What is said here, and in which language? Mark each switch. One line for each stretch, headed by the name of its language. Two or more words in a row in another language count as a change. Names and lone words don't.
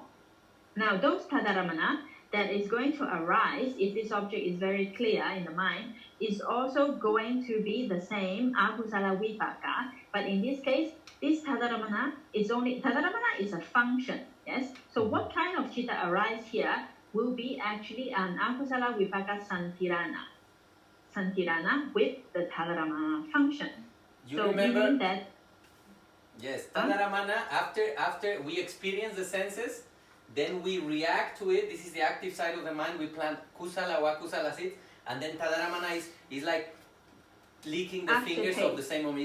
English: Now, those tadārammaṇa that is going to arise if this object is very clear in the mind is also going to be the same
Pali: akusala vipaka.
English: But in this case, this tadārammaṇa is tadārammaṇa is a function. Yes? So what kind of citta arise here will be actually an
Pali: akusala vipaka santirana.
English: Santirana with the tadārammaṇa function. You remember that? Yes, tadārammaṇa, after we experience the senses, then we react to it. This is the active side of the mind. We plant kusala or akusala seeds, and then tadārammaṇa is like licking the fingers of the same moment.